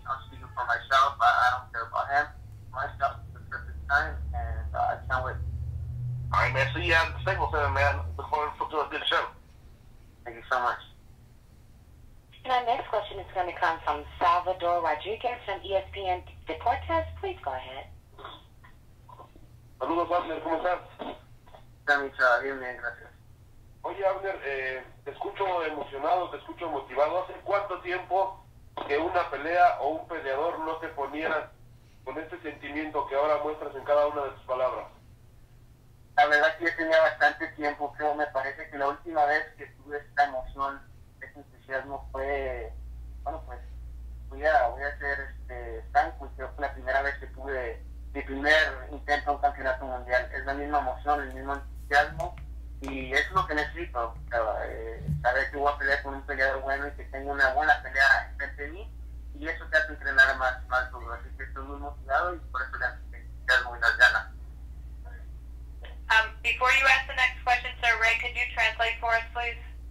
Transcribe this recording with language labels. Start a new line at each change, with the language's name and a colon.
English: I'm speaking for myself. I don't care about him. Myself, it's the perfect time, and I can't wait. All right, man. See you at the Staples Center, man. Look forward to a good show. Thank you so much. And our next question is going to come from Salvador Rodriguez from ESPN Deportes. Please go ahead.
Spanish: Saludos, Abner, ¿cómo estás? Bien, gracias. Oye, Abner, te escucho emocionado, te escucho motivado. ¿Hace cuánto tiempo que una pelea o un peleador no te ponía con este sentimiento que ahora muestras en cada una de tus palabras? La verdad que yo tenía bastante tiempo, creo, me parece que la última vez que tuve esta emoción, este entusiasmo fue, bueno, pues voy a ser franco, y creo que la primera vez que tuve mi primer intento a un campeonato mundial. Es la misma emoción, el mismo entusiasmo, y eso es lo que necesito, saber que voy a pelear con un peleador bueno y que tengo una buena pelea frente de mí, y eso te hace entrenar más duro, así que estoy muy motivado y por eso le hace el entusiasmo y las ganas.
English: Before you ask the next question, Sir Ray, could you translate for us, please?